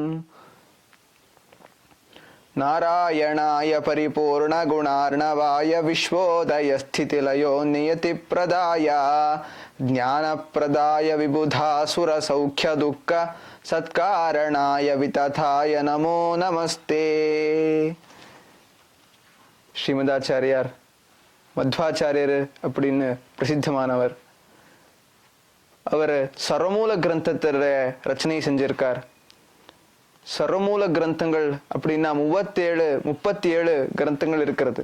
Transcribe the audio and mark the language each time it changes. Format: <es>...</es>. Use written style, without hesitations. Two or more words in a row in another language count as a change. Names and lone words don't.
<sa>नारायणाय परिपूर्णगुणार्णवाय विश्वोदयस्थितिलयो नियतिप्रदाय ज्ञानप्रदाय विबुधासुरसौख्यदुःख सत्कारणाय वितथाय नमो नमस्ते।</sa> <ta>ஸ்ரீமதாச்சாரியார் மத்வாச்சாரியர் அப்படின்னு பிரசித்தமானவர். அவர் சர்வமூல கிரந்தத்துல ரச்சனை செஞ்சிருக்கார். சர்வமூல கிரந்தங்கள் அப்படின்னா 37 கிரந்தங்கள் இருக்கிறது.</ta>